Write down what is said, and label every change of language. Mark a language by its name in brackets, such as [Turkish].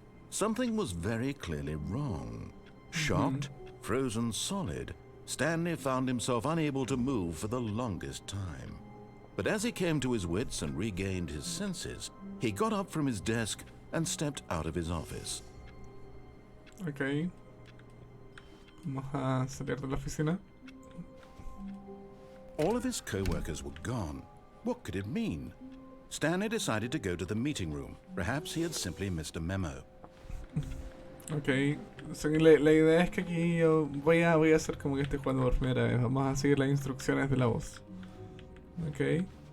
[English] Something was very clearly wrong. Shocked, frozen solid, Stanley found himself unable to move for the longest time. But as he came to his wits and regained his senses, he got up from his desk and stepped out of his office. Ok. [Spanish] Vamos a salir de la oficina. [English] All of his co-workers were gone. What could it mean? Stanley decided to go to the meeting room. Perhaps he had simply missed a memo. Ok. [Spanish] La idea es que aquí yo voy a hacer como que estoy jugando por primera vez. Vamos a seguir las instrucciones de la voz. Ok.